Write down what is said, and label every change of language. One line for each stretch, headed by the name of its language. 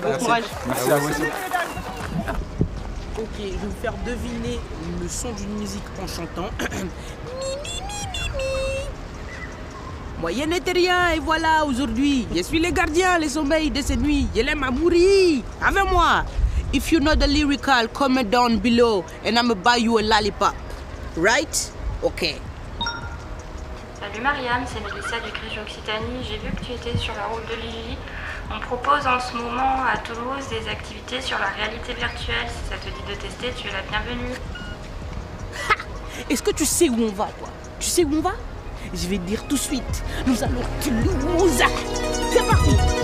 French: Bon courage. Merci à vous aussi. Ok, je vais vous faire deviner le son d'une musique en chantant. Moi, je n'étais rien, et voilà, aujourd'hui, je suis le gardien, le sommeil de cette nuit. Je l'aime à mourir. Avec moi.
English: If you know the lyrical, comment down below, and I'ma buy you a lollipop. Right? Ok.
French: Salut Mariam, c'est Mélissa du Crèche Occitanie. J'ai vu que tu étais sur la route de Lily. On propose en ce moment à Toulouse des activités sur la réalité virtuelle. Si ça te dit de tester, tu es la bienvenue. Ha! Est-ce que tu sais où on va, toi? Tu sais où on va? Je vais te dire tout de suite. Nous allons à Toulouse. C'est parti!